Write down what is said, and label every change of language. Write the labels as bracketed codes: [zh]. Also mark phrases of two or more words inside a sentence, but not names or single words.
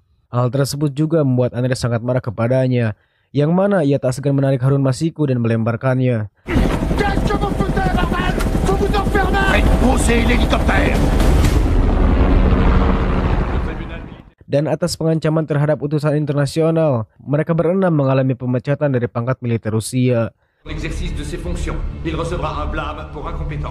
[id] Hal tersebut juga membuat Andrei sangat marah kepadanya, yang mana ia tak segan menarik Harun Masiku dan melemparkannya. Dan atas pengancaman terhadap utusan internasional, mereka berenam mengalami pemecatan dari pangkat militer Rusia. [fr] L'exercice de ses fonctions, il recevra un blâme pour incompétence.